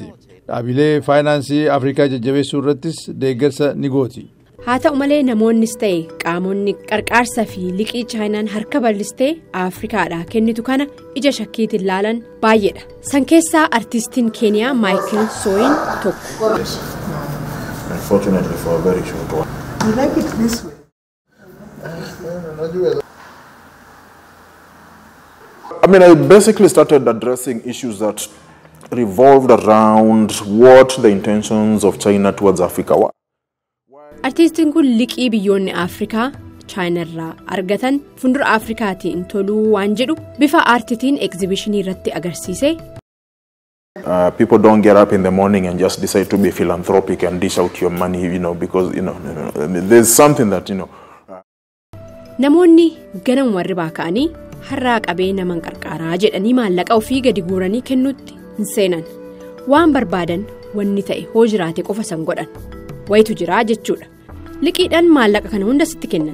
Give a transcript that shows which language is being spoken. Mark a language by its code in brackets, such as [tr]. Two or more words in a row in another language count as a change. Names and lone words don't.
[om] Dhaabilee faayinaansii Afrikaa jajjabeessuu irrattis deeggarsa ni gooti. Haa ta'u malee namoonnis ta'e qaamonni qarqaarsa fi liqii Chaayinaan harka bal'istee Afrikaadhaa kennitu kana ija shakkiitiin ilaalan baay'eedha. San keessaa artiistiin Keeniyaa Maayikel Sooyin tokko. [en] I basically started addressing issues that revolved around what the intentions of China towards Africa were. [om] Artiistiin kun liqii biyyoonni Afrikaa Chaayinaarraa argatan fuuldura Afrikaatiin toluu waan jedhu bifa aartiitiin egzibishinii irratti agarsiise. [en] People don't get up in the morning and just decide to be philanthropic and dish out your money, because there's something that [om] Namoonni ganam warri baaka'anii har'aa qabee naman qarqaaraa jedhanii maallaqa ofii gadi guuranii kennuutti hin seenan. Waan barbaadan wanni ta'e hoo jiraate qofa san godhan. Wayitu jiraa jechuudha. Liqiidhaan maallaqa kana hunda sitti kennan.